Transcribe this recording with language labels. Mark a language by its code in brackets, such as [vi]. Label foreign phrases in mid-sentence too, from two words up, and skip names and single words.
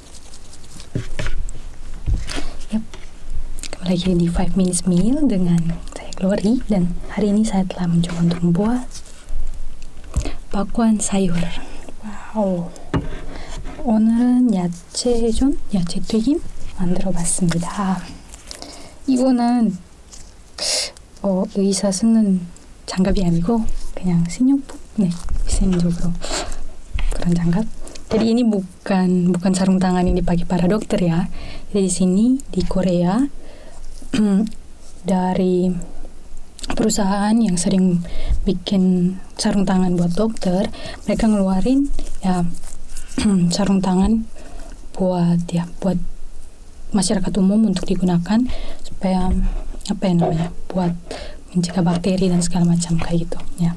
[id] Kembali lagi di 5 Minutes Meal dengan saya Glory. Dan hari ini saya telah mencoba untuk membuat bakwan sayur. [ko] 와우. 오늘은 야채전, 야채튀김 만들어봤습니다. 이거는 의사 쓰는 장갑이 아니고 그냥 식료품, 위생적으로 그런 장갑. [id] Jadi ini bukan sarung tangan yang dipakai para dokter ya. Jadi di sini di Korea dari perusahaan yang sering bikin sarung tangan buat dokter, mereka ngeluarin ya sarung tangan buat masyarakat umum untuk digunakan supaya buat mencegah bakteri dan segala macam kayak gitu ya.